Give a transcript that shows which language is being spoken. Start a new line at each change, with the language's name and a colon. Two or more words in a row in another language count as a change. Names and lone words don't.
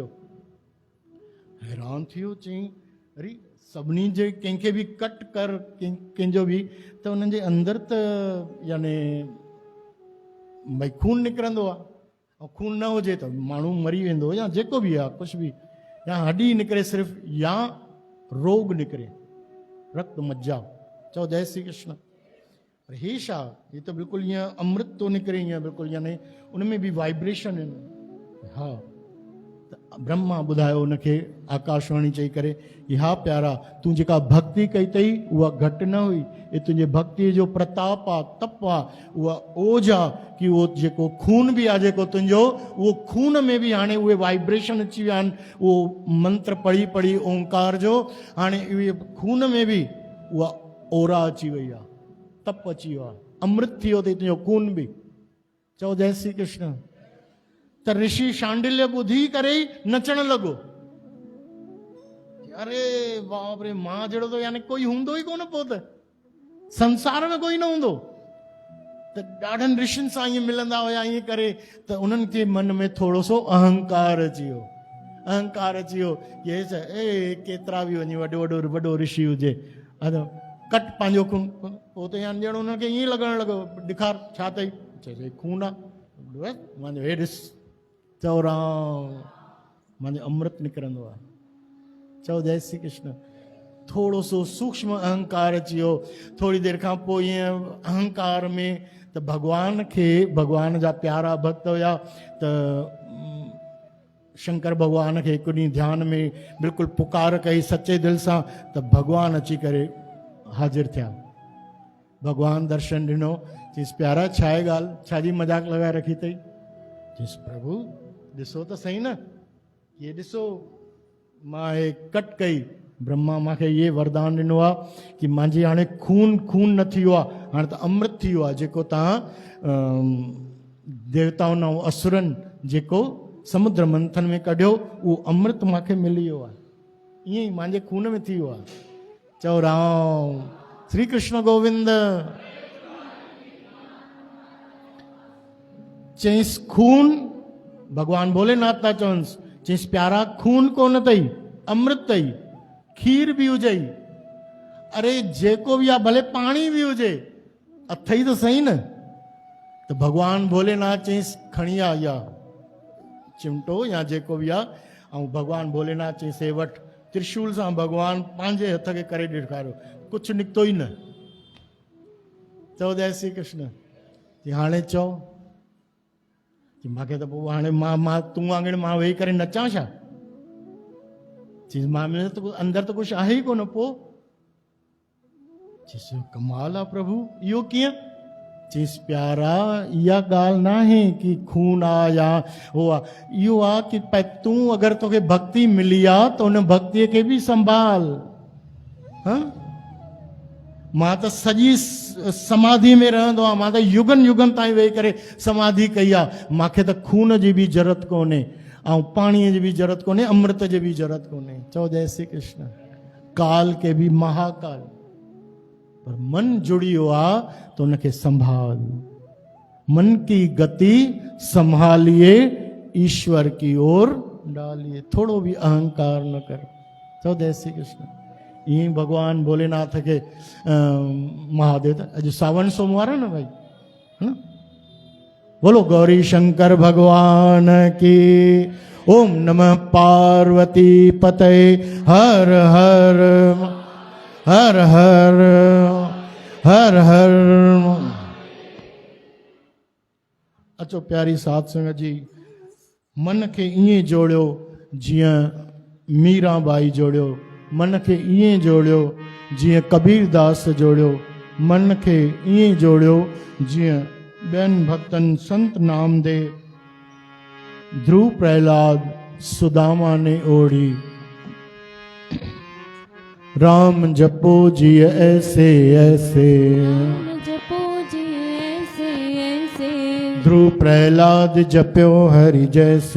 Sindhi: हैरान थी वियो, चई अरे सभिनी जे कंहिंखे बि कट कर कंहिंजो बि त उन्हनि जे अंदरि त यानी भई खून निकिरंदो आहे ऐं खून न हुजे त माण्हू मरी वेंदो या जेको बि आहे कुझु बि, या हड्डी निकिरे सिर्फ़ु या रोग निकिरे, रक्त मज्जा। चओ जय श्री कृष्ण। पर हे छा, हे त बिल्कुलु ईअं अमृत थो निकिरे ईअं बिल्कुलु, यानी उन में बि वाइब्रेशन आहिनि। हा, त ब्रह्मा ॿुधायो उनखे आकाशवाणी चई करे कि हा प्यारा, तूं जेका भक्ति कई अथई उहा घटि न हुई, ये तुंहिंजे भक्तीअ जो प्रताप आहे, तप आहे, उहा ओज आहे कि उहो जेको खून बि आहे जेको तुंहिंजो, उहो खून में बि हाणे उहे वाइब्रेशन अची विया आहिनि। उहो मंत्र पढ़ी ओंकार जो हाणे उहे खून में बि उहा ओरा अची वई आहे, तप अची वियो आहे, अमृत थी वियो अथई तुंहिंजो खून बि। चओ जय श्री कृष्ण। त ऋषि शांडिल्य ॿुधी करे ई नचण लॻो।
Hindi: अरे बाप रे,
Sindhi: मां जहिड़ो त यानी कोई हूंदो ई कोन, पोइ त संसार में कोई न हूंदो। त ॾाढनि ऋषियुनि सां ईअं मिलंदा हुया ईअं करे, त उन्हनि खे मन में थोरो सो अहंकार अची वियो कि केतिरा बि वञी वॾो ऋषि हुजे, कट पंहिंजो खून। पोइ त ॼण हुननि खे ईअं लॻणु लॻो, ॾेखार छा अथई, चए खून आहे, मुंहिंजो हे ॾिस। चओ राम, मुंहिंजो अमृत निकिरंदो आहे। चओ जय श्री कृष्ण। थोरो सो सूक्ष्म अहंकार अची वियो। थोरी देरि खां पोइ ईअं अहंकार में त भॻवान जा प्यारा भक्त हुया, त शंकर भॻवान खे हिकु ॾींहुं ध्यान में बिल्कुलु पुकार कई सचे दिलि सां, त भॻवान अची करे हाज़िर थिया। भॻवान दर्शन ॾिनो, चीज प्यारा छाए गाल छाजी
Hindi: मजाक लगा रखी
Sindhi: थई चीज प्रभु ॾिसो त सही न ये ॾिसो मां हे कट कई ब्रह्मा मूंखे ये वरदान ॾिनो आहे कि मुंहिंजी हाणे खून खून न थी वियो आहे हाणे त अमृत थी वियो आहे जेको तव्हां देवताउनि ऐं असुरनि जेको समुद्र मंथन में कढियो उहो अमृत मूंखे मिली वियो आहे ईअं ई मुंहिंजे खून में थी वियो आहे चओ राम श्री कृष्ण गोविंद चईस खून भगवान भोलेनाथ था चवनिस चईस प्यारा खून कोन अथई अमृत अथई खीर बि हुजई अरे जेको बि आहे भले पाणी बि हुजे अथई त सही न तो भगवान भोलेनाथ चईस खणी आ या चिमटो या जेको बि आहे ऐं भगवान भोलेनाथ चईस हे वठ त्रिशूल सां भगवान पंहिंजे हथ खे करे ॾेखारियो कुझु निकितो ई न चओ जय श्री कृष्ण कि हाणे चओ कि मूंखे त पोइ हाणे मां तूं वांगुरु मां वेही करे नचां छा चीज मां में त अंदरि त कुझु आहे ई कोन पोइ चीस कमाल आहे प्रभु इहो कीअं चीस प्यारा इहा ॻाल्हि न आहे कि खून आहे या हो आहे इहो आहे कि तूं अगरि तोखे भक्ति मिली आहे त उन भक्तीअ खे बि संभाल हां मां त सॼी समाधि में रहंदो आहियां मां त युगनि युगनि ताईं वेही करे समाधि कई आहे मूंखे त खून जी बि ज़रूरत कोन्हे ऐं पाणीअ जी बि ज़रूरत कोन्हे अमृत जी बि ज़रूरत कोन्हे चओ जय श्री कृष्ण
Hindi: काल के भी महाकाल पर मन जुड़ी
Sindhi: वियो आहे तो उनखे संभाल
Hindi: मन की गति संभालिए ईश्वर की ओर डालिए थोड़ो भी अहंकार न कर
Sindhi: चओ जय श्री कृष्ण ईअं
Hindi: भगवान भोलेनाथ के महादेव अॼु सावन सोमवार है ना भाई है ना बोलो गौरी शंकर भगवान की
Sanskrit: ओम नमः पार्वती पतये
Hindi: हर हर हर हर हर हर
Sindhi: अचो प्यारी साध संगत जी मन के ईअं जोड़ियो जीअं मीराबाई जोड़ियो मन के ईअं जोड़ियो जीअं कबीरदास जोड़ियो मन के ईअं जोड़ियो जीअं ॿियनि भक्तनि संत नामदेव ध्रुव प्रहलाद सुदामा
Hindi: ने ओढ़ी राम जपो जी ऐसे ऐसे जपो जी ऐसे ऐसे ध्रुव प्रहलाद जप्यो हरि जैसे